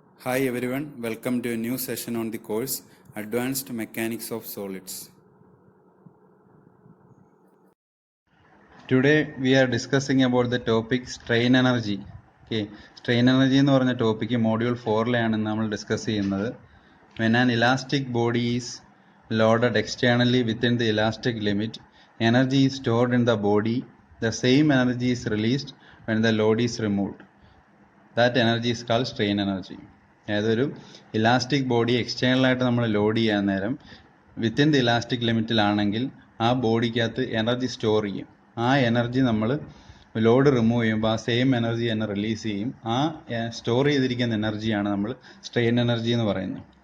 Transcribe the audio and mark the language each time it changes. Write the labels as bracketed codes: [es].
[en] Hi everyone, welcome to a new session on the course Advanced Mechanics of Solids. Today we are discussing about the topic strain energy. [ml] Okay, strain energy എന്ന് പറഞ്ഞ topic module 4-ലാണ് നമ്മൾ discuss ചെയ്യുന്നത്. [en] When an elastic body is loaded externally within the elastic limit, energy is stored in the body. The same energy is released when the load is removed. That energy is called strain energy. [ml] അതായത് ഒരു elastic body എക്സ്റ്റേണലായിട്ട് നമ്മൾ load ചെയ്യാൻ നേരം within the elastic ലിമിറ്റിലാണെങ്കിൽ ആ ബോഡിക്കകത്ത് energy store ചെയ്യും. ആ energy നമ്മൾ load remove ചെയ്യുമ്പോൾ ആ സെയിം എനർജി തന്നെ റിലീസ് ചെയ്യും. ആ സ്റ്റോർ ചെയ്തിരിക്കുന്ന എനർജിയാണ് നമ്മൾ സ്ട്രെയിൻ എനർജി എന്ന് പറയുന്നത്.